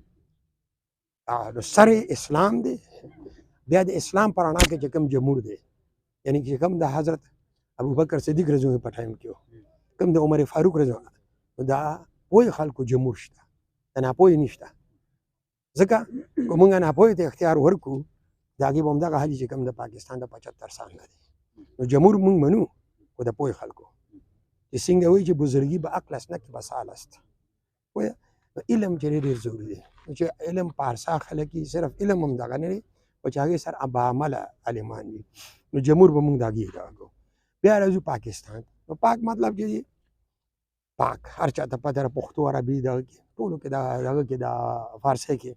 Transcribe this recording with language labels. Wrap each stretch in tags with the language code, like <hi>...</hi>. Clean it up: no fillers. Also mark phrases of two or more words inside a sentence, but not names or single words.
<ps>نو سر اسلام دی، بیا د اسلام په رڼا کې چې کوم جمهور دی، یعنی چې کوم د حضرت ابوبکر صدیق</ps> <ar>رضی الله عنه</ar> <ps>په ټایم کې کوم د عمر فاروق</ps> <ar>رضی الله عنه،</ar> <ps>دا پوه خلکو جمهور شته، د ناپوهې نشته. ځکه که موږ ناپوهې ته اختیار ورکړو د هغې به همدغه حال چې کوم د پاکستان د 75 سال نه دی. نو جمهور موږ منو خو د پوهې خلکو چې څنګه وایي چې</ps> <fa>بزرګي به عقل است نه که به سال است.</fa> <ps>پوهه علم چې ډېر ضروري دی. چې علم په هر څه خلک یې صرف علم هم دغه نه دی او چې هغې سره باعمله عالمان وي. نو جمهور به موږ د هغې دغه کوو. بیا راځو پاکستان. نو پاک مطلب چې پاک هر چا ته پته ده، پښتو عربي دغه کې ټولو کې دغه کې د فارسۍ کې.</ps>